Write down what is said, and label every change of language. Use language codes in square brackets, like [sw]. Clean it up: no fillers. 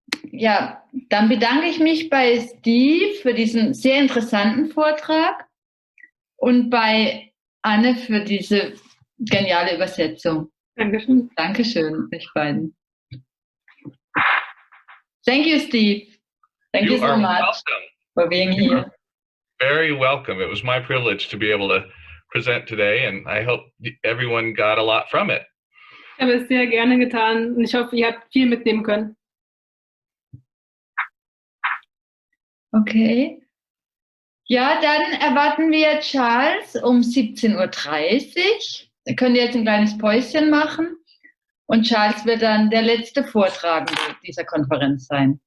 [de] Ja, dann bedanke ich mich bei Steve für diesen sehr interessanten Vortrag und bei Anne für diese geniale Übersetzung. Dankeschön. Dankeschön, euch beiden. [en] Thank you, Steve. Thank you so much for being here. Very welcome. It was my privilege to be able to present today, and I hope everyone got a lot from it. [de] Ich habe es sehr gerne getan und ich hoffe, ihr habt viel mitnehmen können. [en] Okay. [de] Ja, dann erwarten wir Charles um 17:30 Uhr. Da könnt ihr jetzt ein kleines Päuschen machen. Und Charles wird dann der letzte Vortragende dieser Konferenz sein.